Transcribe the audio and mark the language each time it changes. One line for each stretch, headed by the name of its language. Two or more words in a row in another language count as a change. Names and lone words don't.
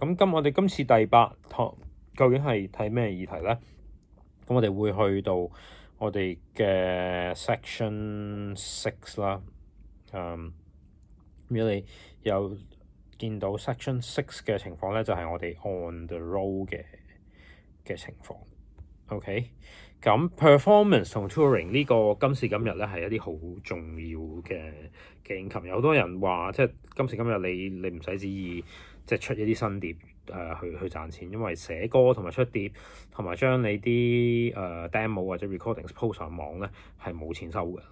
Cantonese: 我哋今次第8堂究竟係睇咩議題咧？咁我哋會去到我哋嘅 section 6啦。如果你有見到 section 6嘅情況咧，就係我哋
English: on the road
Cantonese: 嘅情況。OK。咁 performance 同 touring 呢個今時今日咧係一啲好重要嘅 income。有好多人話即係今時今日你唔使旨意即係出一啲新碟去賺錢，因為寫歌同埋出碟同埋將你啲demo 或者
English: recordings post
Cantonese: 上網咧係冇錢收嘅。